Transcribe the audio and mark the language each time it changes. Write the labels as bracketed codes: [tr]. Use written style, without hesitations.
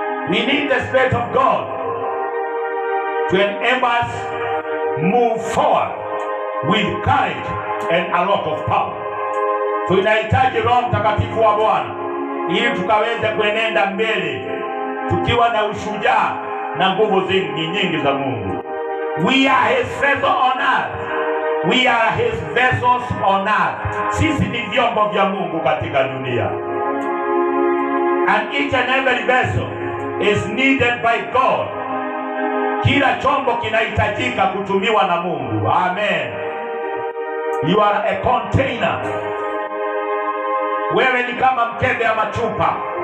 [en] We need the Spirit of God to enable us move forward with courage and a lot of power. [sw] Tunahitaji Roho Mtakatifu wa Bwana ili tukaweze kuenenda mbele tukiwa na ushujaa na nguvu nyingi za Mungu. [en] We are his vessels on earth. We are his vessels on earth. [sw] Sisi ni vyombo vya Mungu katika dunia. [en] And each and every vessel is needed by God. [sw] Kila chombo kinahitajika kutumiwa na Mungu. Amen. [en] You are a container. [sw] Wewe ni kama mkebe ama chupa.